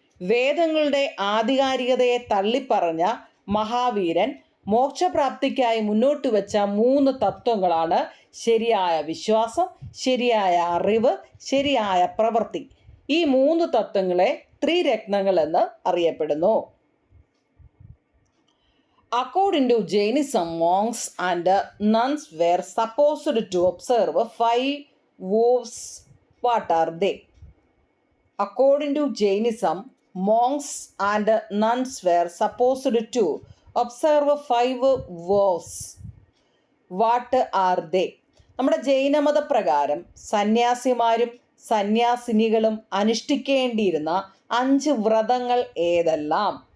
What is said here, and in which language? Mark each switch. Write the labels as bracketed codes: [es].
[ml] വേദങ്ങളുടെ ആധികാരികതയെ തള്ളിപ്പറഞ്ഞ മഹാവീരൻ മോക്ഷപ്രാപ്തിക്കായി മുന്നോട്ട് വെച്ച 3 തത്വങ്ങളാണ് ശരിയായ വിശ്വാസം, ശരിയായ അറിവ്, ശരിയായ പ്രവൃത്തി. ഈ 3 തത്വങ്ങളെ ത്രിരത്നങ്ങൾ എന്ന് അറിയപ്പെടുന്നു. [en] According to Jainism, monks and nuns were supposed to observe 5 vows. What are they? According to Jainism, monks and nuns were supposed to observe 5 vows. What are they? [ml] നമ്മുടെ ജൈനമതപ്രകാരം സന്യാസിമാരും സന്യാസിനികളും അനുഷ്ഠിക്കേണ്ടിയിരുന്ന 5 വ്രതങ്ങൾ ഏതെല്ലാം?